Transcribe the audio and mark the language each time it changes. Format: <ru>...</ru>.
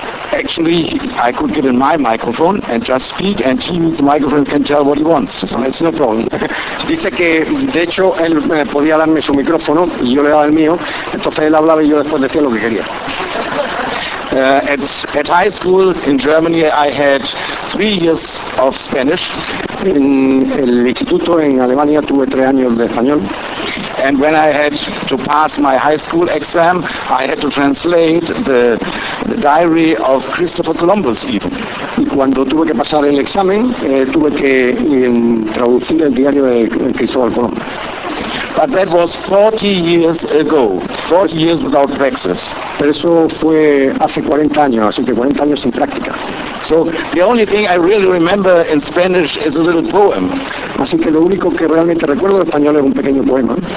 <en>Actually, I could give him my microphone and just speak, and he with the microphone can tell what he wants. So it's no problem.</en> <es>Dice que de hecho él podía darme su micrófono y yo le daba el mío, entonces él hablaba y yo después decía lo que quería.</es> <en>At high school in Germany, I had 3 years of Spanish.</en> <es>En el instituto en Alemania tuve 3 años de español.</es> <en>And when I had to pass my high school exam, I had to translate the diary of Christopher Columbus even.</en> <es>Y cuando tuve que pasar el examen, tuve que traducir el diario de Cristóbal Colón.</es> <en>But that was 40 years ago, 40 years without practice.</en> <es>Pero eso fue hace 40 años, así que 40 años sin práctica.</es> <en>So the only thing I really remember in Spanish is a little poem.</en> <es>Así que lo único que realmente recuerdo de español es un pequeño poema.</es>